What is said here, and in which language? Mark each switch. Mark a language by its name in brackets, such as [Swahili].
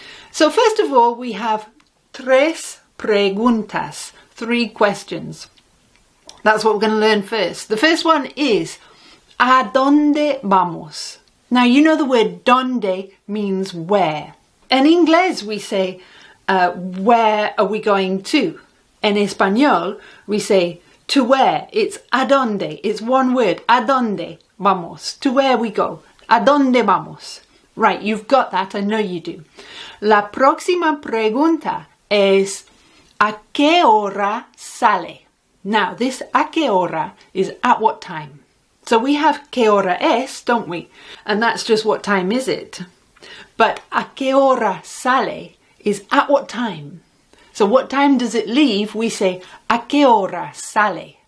[English] So first of all, we have [Spanish] 3 preguntas, [English] 3 questions. That's what we're going to learn first. The first one is, [Spanish] ¿a dónde vamos? [English] Now, you know the word donde means where. In English, we say, where are we going to? In Espanol, we say, to where? It's a dónde. It's one word, [Spanish] a dónde vamos. [English] To where we go. [Spanish] A dónde vamos. [English] Right, you've got that. I know you do. [Spanish] La próxima pregunta es, ¿a qué hora sale? [English] Now, this [Spanish] a qué hora [English] is at what time. So we have [Spanish] ¿qué hora es, [English] don't we? And that's just what time is it. But [Spanish] ¿a qué hora sale [English] is at what time. So what time does it leave? We say [Spanish] ¿a qué hora sale?